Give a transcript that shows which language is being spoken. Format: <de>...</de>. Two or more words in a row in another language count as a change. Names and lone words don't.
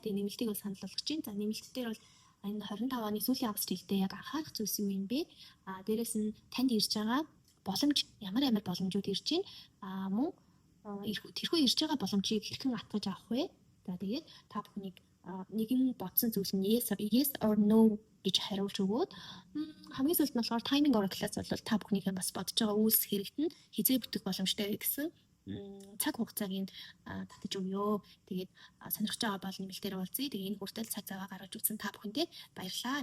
<mn>Тэгээд нэмэлтийг бол санал болгож чинь. За нэмэлт дээр бол энэ 25 оны сүүлийн хагас жилдээ яг анхаарах зүйлс юу юм бэ? Дээрээс нь танд ирж байгаа боломж ямар боломжууд ирж байна? Мөн тэрхүү ирж байгаа боломжийг хэрхэн атгаж авах вэ? За тэгээд та бүхнийг нэгэн бодсон зүйл нь</mn> <en>yes or no</en> <mn>гэж хариулж өгөөд хамгийн сүүлд нь болохоор</mn> <en>timing oracle-</en> <mn>аас бол та бүхнийхээ бас бодож байгаа үйлс хэрэгтэн хизээ бүтэх боломжтой гэсэн цаг хугацааг татаж өгөө. Тэгээд сонирхож байгаа бол нэмэлтээр уулзъя. Тэгээд энэ хүртэл цаг зав гаргаж үзсэн та бүхэндээ баярлалаа.</mn>